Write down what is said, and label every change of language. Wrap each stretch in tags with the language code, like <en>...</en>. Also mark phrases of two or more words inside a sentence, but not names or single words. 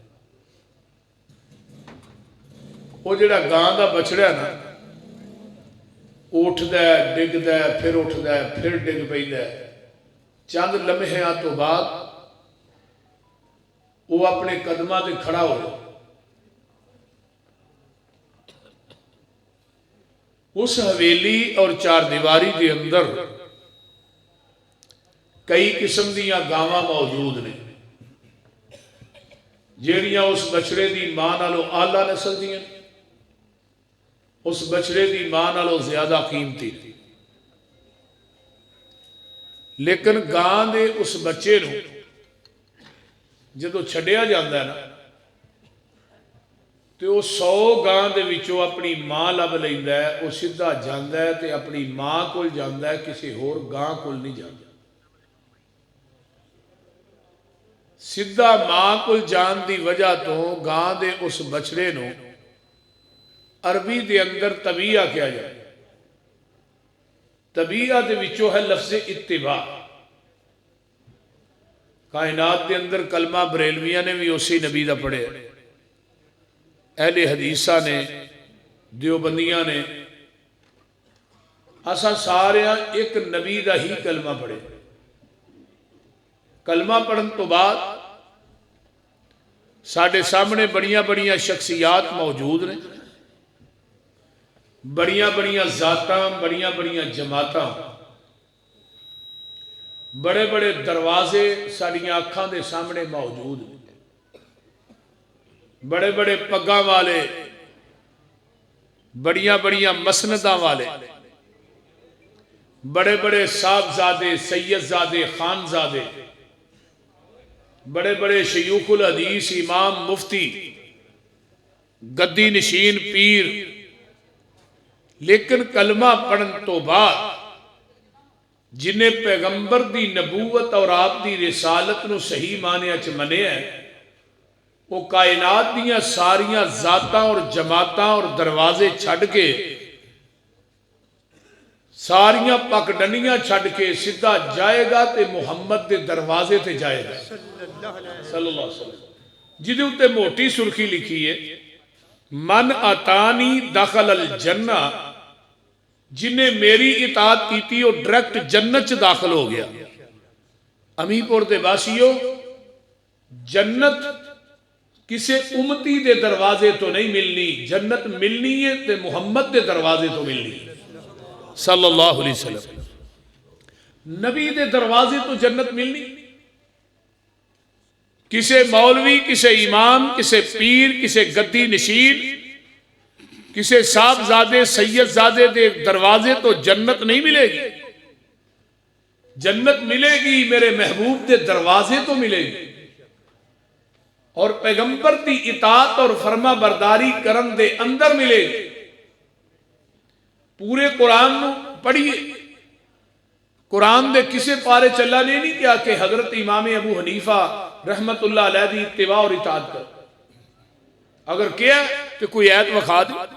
<pa>وہ جڑا گاں دا بچڑا ہے نا اٹھ دے ڈگ دے پھر اٹھ دے پھر ڈگ پئی دے، چند لمحیاں تو بعد وہ اپنے قدمہ دے کھڑا ہو جائے۔ اس حویلی اور چار دیواری دے اندر کئی قسم دیاں گاواں موجود نے جیڑیاں اس بچڑے دی ماں نالوں اعلیٰ نسل دیاں، اس بچڑے دی ماں نالوں زیادہ قیمتی، لیکن گاں دے اس بچے نو جدو چھڑیا جاندہ ہے نا تو وہ 100 گاں دے وچوں اپنی ماں لب لیندہ ہے، وہ سدھا جاندہ ہے تے اپنی ماں کول جاندہ ہے، کسی اور گاں کول نہیں جاندہ۔ سدھا ماں کول جان دی وجہ تو گاں دے اس بچڑے نو عربی دے اندر طبیعہ کیا جائے۔ طبیعہ دے وچوں ہے لفظ اتباع۔ کائنات دے اندر کلمہ بریلویہ نے بھی اسی نبی دا پڑھے، اہل حدیثہ نے، دیوبندیاں نے، اساں سارے ایک نبی دا ہی کلمہ پڑھے۔ کلمہ پڑھن تو بعد ساڑھے سامنے بڑیاں بڑیاں شخصیات موجود نے، بڑیاں بڑیاں ذاتاں، بڑیاں بڑیاں جماعتاں، بڑے بڑے دروازے ساڑیاں اکھاں دے سامنے موجود ہیں، بڑے بڑے پگاں والے، بڑیاں بڑیاں مسنداں والے، بڑے بڑے صاحبزادے، سیدزادے، خانزادے، بڑے بڑے شیوخ الحدیث، امام، مفتی، گدی نشین، پیر، لیکن کلمہ پڑھن تو بعد جنہیں پیغمبر دی نبوت اور آپ دی رسالت نو صحیح معنی اچ منے ہیں، وہ کائنات دیاں ساریاں ذاتاں اور جماعتاں اور دروازے چھڑ کے، ساریاں پکڈنیاں چھڑ کے سدھا جائے گا تے محمد دے دروازے تے جائے گا</pa> <ar>صلی اللہ علیہ وسلم،</ar> <pa>جدے ہوتے موٹی سرخی لکھی ہے</pa> <ar>من اتانی دخل الجنہ،</ar> <pa>جنہیں میری اطاعت کی تھی وہ ڈریکٹ جنت چ داخل ہو گیا۔ امی پور دے باسیو، جنت کسے امتی دے دروازے تو نہیں ملنی، جنت ملنی ہے تے محمد دے دروازے تو ملنی ہے</pa> <ar>صلی اللہ علیہ وسلم۔</ar> <pa>نبی دے دروازے تو جنت ملنی، کسے مولوی، کسے امام، کسے پیر، کسے گدی نشین، کسے صاحبزادے سیدزادے دے دروازے تو جنت نہیں ملے گی۔ جنت ملے گی میرے محبوب دے دروازے تو ملے گی، اور پیغمبر دی اطاعت اور فرما برداری کرن دے اندر ملے گی۔ پورے قرآن نو پڑھیے، قرآن دے کسے پارے چلا نہیں کیا کہ حضرت امام ابو حنیفہ</pa> <ar>رحمت اللہ علیہ</ar> <pa>دی اتباع اور اطاعت کر، اگر کیا تو کوئی آیت وکھا دی۔</pa>